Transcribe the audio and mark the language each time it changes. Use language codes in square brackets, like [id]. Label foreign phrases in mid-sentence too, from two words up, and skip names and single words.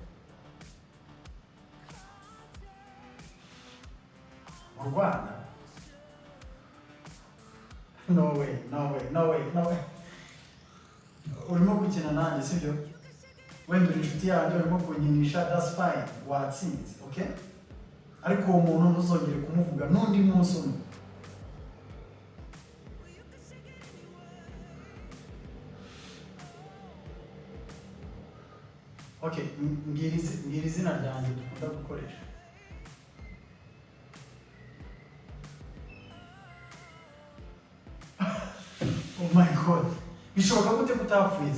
[rw] Mu Rwanda? [en] No way. [rw] Urimo gukina nanjye sibyo? Wenda uri inshuti yanjye urimo kunyinisha, [en] that's fine. [rw] Watsinze, okay? Ariko uwo muntu ntuzongere kumuvuga n'undi munsi umwe. Okay, mbwira izina ryanjye dukunda gukoresha. [en] Oh my god. [rw] Bishoboka gute kutapfuye?